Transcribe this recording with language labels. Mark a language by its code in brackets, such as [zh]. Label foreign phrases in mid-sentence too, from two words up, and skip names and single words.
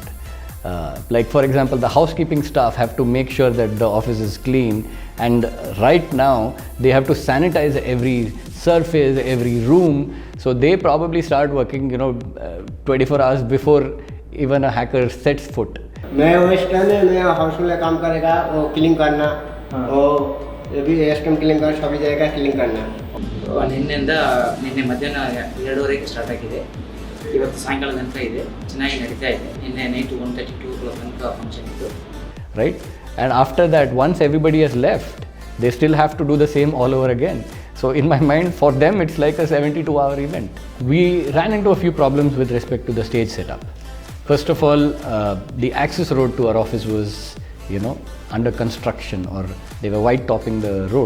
[en] Like for example, the housekeeping staff have to make sure that the office is clean, and right now they have to sanitize every surface, every room. So they probably start working, you know, 24 hours before even a hacker sets foot. [hi] मैं वेस्टर्न है, मैं हाउस में काम करेगा, वो क्लीन करना, वो भी [en] western clean [hi] कर सभी जगह क्लीन करना. [kn] ನಿನ್ನೆ ಮಧ್ಯಾಹ್ನ 2:30ಕ್ಕೆ ಸ್ಟಾರ್ಟ್ ಆಗಿದೆ. ಇವತ್ತು ಸಾಯಂಕಾಲ ತನಕ ಇದೆ. ಚೆನ್ನಾಗಿ ನಡೀತಾ ಇದೆ. ನಿನ್ನೆ ನೈಟ್ 1:32 ತನಕ ಫಂಕ್ಷನ್ ಇತ್ತು. [en] Right? And after that, once everybody has left, they still have to do the same all over again. So in my mind, for them, it's like a 72-hour event. We ran into a few problems with respect to the stage setup. First of all, the access road to our office was, you know, under construction, or they were white topping the road.